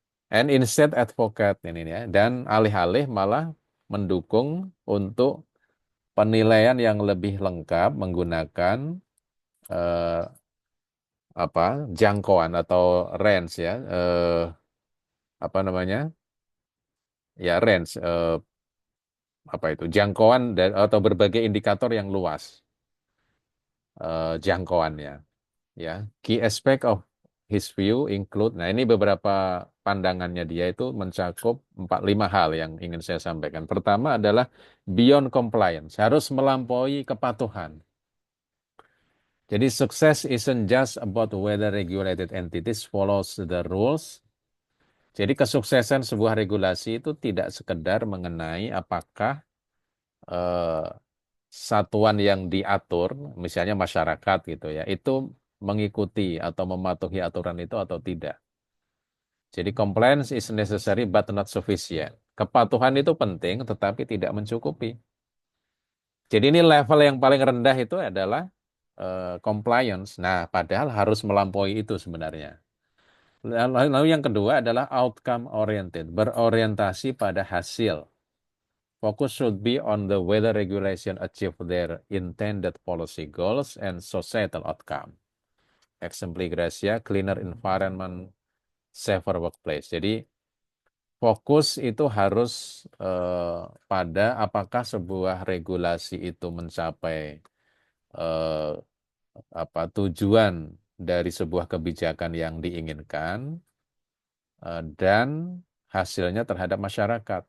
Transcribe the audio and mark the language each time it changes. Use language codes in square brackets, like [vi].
[en] And instead advocate [id] ini ya dan alih-alih malah mendukung untuk penilaian yang lebih lengkap menggunakan eh, jangkauan atau range ya apa namanya ya range jangkauan atau berbagai indikator yang luas jangkauannya ya. [en] Key aspect of his view include, [id] nah ini beberapa pandangannya dia itu mencakup 4-5 hal yang ingin saya sampaikan. Pertama adalah beyond compliance, harus melampaui kepatuhan. [en] Jadi sukses isn't just about whether regulated entities follows the rules. [id] Jadi kesuksesan sebuah regulasi itu tidak sekedar mengenai apakah eh, satuan yang diatur, misalnya masyarakat gitu ya, itu mengikuti atau mematuhi aturan itu atau tidak. [en] Jadi compliance is necessary but not sufficient. [id] Kepatuhan itu penting tetapi tidak mencukupi. Jadi ini level yang paling rendah itu adalah compliance. Nah, padahal harus melampaui itu sebenarnya. Lalu yang kedua adalah outcome oriented, berorientasi pada hasil. [en] Focus should be on the whether regulation achieve their intended policy goals and societal outcome. [la] Exempli gracia, [en] cleaner environment, safer workplace. [id] Jadi fokus itu harus pada apakah sebuah regulasi itu mencapai eh, tujuan dari sebuah kebijakan yang diinginkan dan hasilnya terhadap masyarakat.